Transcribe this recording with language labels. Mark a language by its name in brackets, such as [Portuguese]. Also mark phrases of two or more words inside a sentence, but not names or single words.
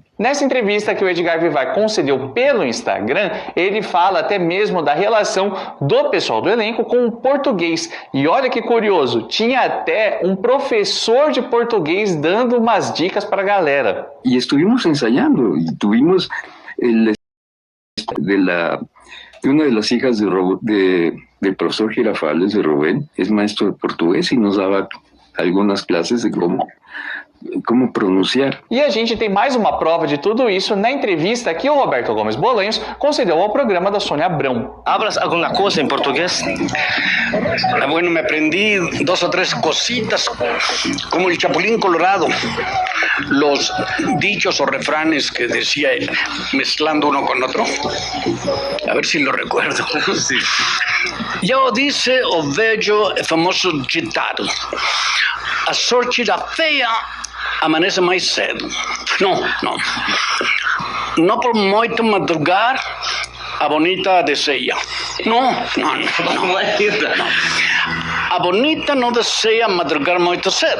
[Portuguese] Nessa entrevista que o Edgar Vivar concedeu pelo Instagram, ele fala até mesmo da relação do pessoal do elenco com o português. E olha que curioso, tinha até um professor de português dando umas dicas para a galera. E estivemos [Spanish] ensayando, e tuvimos de una de las hijas del profesor Girafales, de Rubén, es maestro de portugués y nos daba algunas clases de como pronunciar. [Portuguese] E a gente tem mais uma prova de tudo isso na entrevista que o Roberto Gomes Bolanhos concedeu ao programa da Sônia Abrão. [Spanish] ¿Hablas alguna cosa en portugués? Bueno, me aprendí 2 o 3 cositas, como el Chapulín Colorado, los dichos o refranes que decía él, mezclando uno con otro. A ver si lo recuerdo. Sí. Yo dice [Portuguese] o vejo el famoso ditado: a sorte da feia amanece mais cedo. Não por muito madrugar, a bonita deseja. Não. A bonita não deseja madrugar muito cedo.